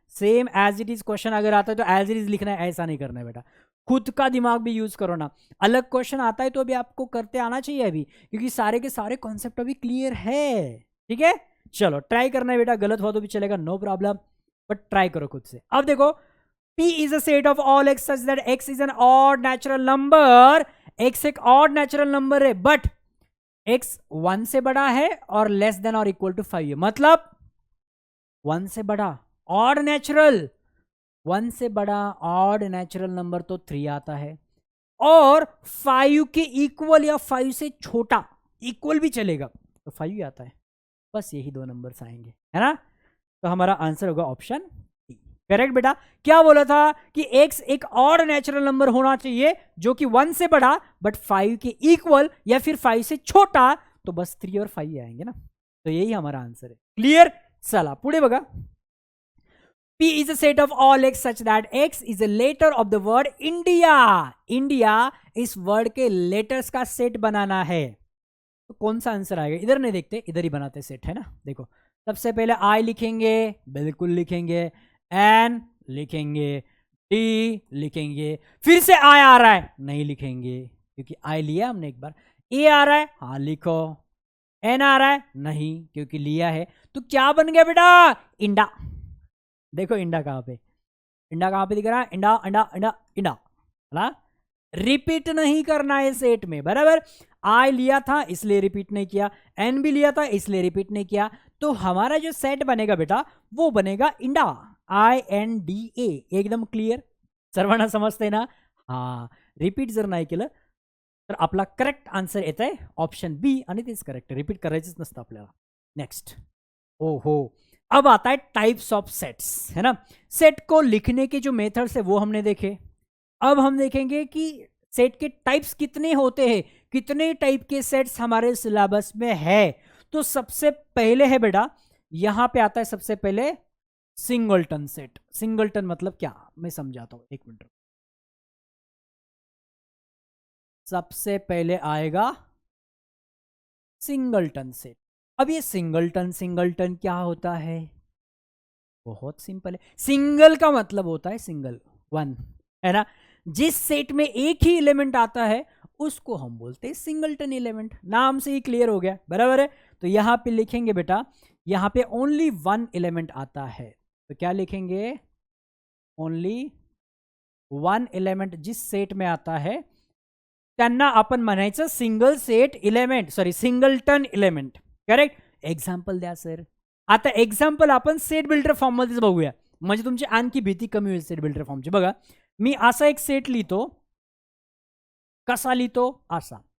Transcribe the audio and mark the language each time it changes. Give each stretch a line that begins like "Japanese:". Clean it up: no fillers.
Hindi: Same
English: as it is
Hindi: question अगर आता है तो एज इट इज लिखना है, ऐसा नहीं करना है बेटा. खुद का दिमाग भी यूज करो ना. अलग क्वेश्चन आता है तो अभी आपको करते आना चाहिए अभी, क्योंकि सारे के सारे कॉन्सेप्ट अभी क्लियर है, ठीक है. चलो ट्राई करना है बेटा, गलत हुआ तो भी चलेगा, नो प्रॉब्लम, बट ट्राई करो खुद से.
English: अब देखो, P is a set of all x such that x is an odd natural number.
Hindi: x एक
English: odd natural number
Hindi: है, बट x 1 से बड़ा है और लेस देन और इक्वल टू 5 है. मतलब 1 से बड़ा ऑड नेचुरल, 1 से बड़ा ऑड नेचुरल नंबर तो 3 आता है, और 5 के इक्वल या 5 से छोटा, इक्वल भी चलेगा तो 5 ही आता है. बस यही दो नंबर्स आएंगे, है ना. तो हमारा आंसर होगा ऑप्शन डी. करेक्ट बेटा. क्या बोला था कि x एक ऑड नेचुरल नंबर होना चाहिए जो कि 1 से बड़ा बट 5 के इक्वल या फिर 5 से छोटा, तो बस 3 और 5 आएंगे ना. तो यही हमारा आंसर है. क्लियर.
Marathi: चला पुढे बघा.
English: P is a set of all x such that x is a letter of the word India.
Hindi: India इस वर्ड के लेटर्स का सेट बनाना है. तो कौन सा आंसर आएगा, इधर नहीं देखते, इधर ही बनाते सेट, है ना. देखो, सबसे पहले I लिखेंगे, बिल्कुल लिखेंगे, N लिखेंगे, T लिखेंगे, फिर से I आ रहा है, नहीं लिखेंगे क्योंकि I लिया हमने एक बार. A आ रहा है, हाँ लिखो. N आ रहा है, नहीं क्योंकि लिया है. तो क्या बन गया बेटा, इंडा. देखो इंडा कहाँ पे, इंडा कहाँ पे दिख रहा है, इंडा अंडा अंडा इंडा, है ना. रिपीट नहीं करना है सेट में, बराबर. आई लिया था इसलिए रिपीट नहीं किया, एन भी लिया था इसलिए रिपीट नहीं किया. तो हमारा जो सेट बनेगा बेटा वो बनेगा इंडा, INDA. एकदम क्लियर.
Marathi: सर्वांना समजते ना. हाँ, रिपीट जर नाही केलं तर आपला करेक्ट आन्सर येत आहे ऑप्शन बी, आणि तेच करेक्ट. रिपीट करायचंच नसतं आपल्याला.
English: Next.
Hindi: ओहो, अब आता है टाइप्स ऑफ सेट्स, है ना. सेट को लिखने के जो मेथड्स है वो हमने देखे. अब हम देखेंगे कि सेट के टाइप्स कितने होते हैं, कितने टाइप के सेट्स हमारे सिलेबस में है. तो सबसे पहले है बेटा, यहां पे आता है सबसे पहले सिंगलटन सेट. सिंगलटन मतलब क्या, मैं समझाता हूं, एक मिनट. सबसे पहले आएगा सिंगलटन सेट. अब ये सिंगलटन क्या होता है, बहुत सिंपल है. सिंगल का मतलब होता है सिंगल, 1, है ना. जिस सेट में एक ही एलिमेंट आता है उसको हम बोलते हैं सिंगलटन एलिमेंट. नाम से ही क्लियर हो गया, बराबर है. तो यहां पे लिखेंगे बेटा, यहां पे ओनली 1 एलिमेंट आता है, तो क्या लिखेंगे, ओनली 1 एलिमेंट जिस सेट में आता है
Marathi: त्यांना आपण म्हणायचं single set element, sorry singleton element. Correct. Example द्या सर. आता एक्झाम्पल आपण सेट बिल्डर फॉर्म मध्येच बघूया, म्हणजे तुमची आणखी भीती कमी होईल सेट बिल्डर फॉर्मची. बघा, मी असा एक सेट लिहितो, कसा लिहितो, असा.